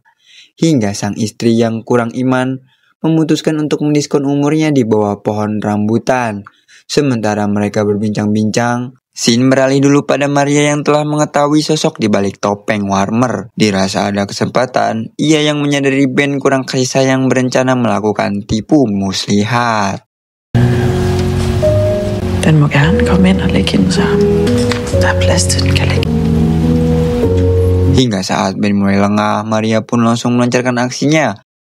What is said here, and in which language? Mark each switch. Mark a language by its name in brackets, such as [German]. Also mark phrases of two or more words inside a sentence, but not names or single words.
[Indonesian] Hingga sang istri yang kurang iman memutuskan untuk mendiskon umurnya di bawah pohon rambutan. Sementara mereka berbincang-bincang, scene beralih dulu pada Maria yang telah mengetahui sosok di balik topeng Warmer. Dirasa ada kesempatan, ia yang menyadari Ben kurang kasih sayang berencana melakukan tipu muslihat. [Danish] Den må gerne komme ind og lægge hende sammen. Der er plads til den kan ligge. [Indonesian] Hingga saat Ben mulai lengah, Maria pun langsung melancarkan aksinya.